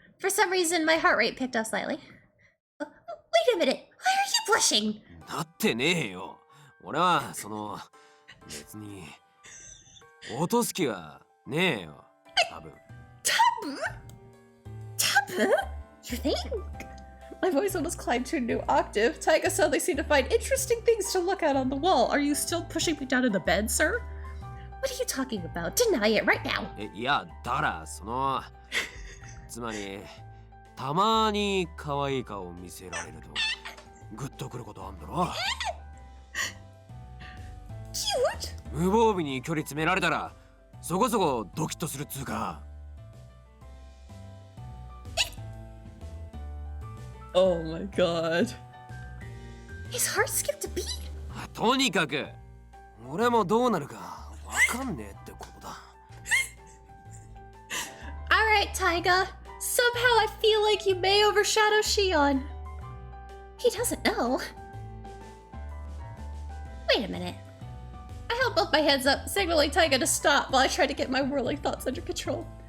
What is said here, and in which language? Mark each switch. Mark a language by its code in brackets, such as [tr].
[en] For some reason, my heart rate picked up slightly. Wait a minute. Why are you blushing? [ja] なってねえよ。俺は別に落とす気はねえよ。多分。 [en] Taboo? You think? My voice almost climbed to a new octave. Taiga suddenly seemed to find interesting things to look at on the wall. Are you still pushing me down in the bed, sir? What are you talking about? Deny it right now. [ja] いや、だからつまりたまに可愛い顔を見せられるとグッとくることあんだろ。 [en] Cute? [ja] 無防備に距離詰められたらそこそこドキッとするっつうか。 [en] Oh my god. His heart skipped a beat. [ja] とにかく俺もどうなるかわかんねえってことだ。 [en] Alright, Taiga. Somehow I feel like you may overshadow Shion. He doesn't know. Wait a minute. I held both my hands up, signaling Taiga to stop while I tried to get my whirling thoughts under control.